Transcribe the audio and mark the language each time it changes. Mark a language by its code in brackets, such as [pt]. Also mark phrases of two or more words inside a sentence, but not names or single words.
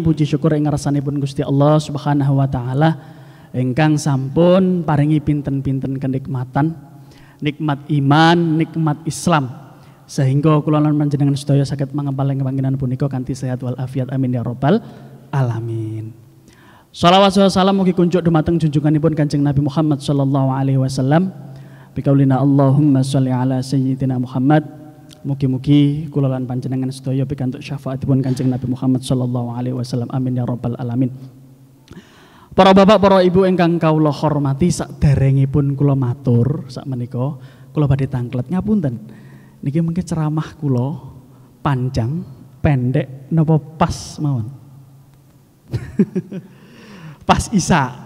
[jv] Puji syukur ing ngarsanipun Gusti Allah [ar] سبحانه وتعالى [jv] ingkang sampun paringi pinten-pinten kenikmatan, nikmat iman, nikmat Islam, sehingga kula lan panjenengan sedaya saged mangempaling panggenan punika kanthi sehat wal afiat. [ar] آمين يا رب العالمين. صلوات وسلام [jv] mugi kunjuk dumateng junjunganipun Kanjeng Nabi Muhammad [ar] صلى الله عليه وسلم. بقولنا اللهم صل على سيدنا محمد. [jv] Mugi-mugi kula lan panjenengan sedaya pikantuk syafaatipun Kanjeng Nabi Muhammad [ar] صلى الله عليه وسلم. آمين يا رب العالمين. [jv] Para bapak, para ibu ingkang kawula hormati, saderengipun kula matur sakmenika kula badhe tanglet ngapunten. Niki mengke ceramah kula panjang, pendek napa pas mawon? Pas Isa.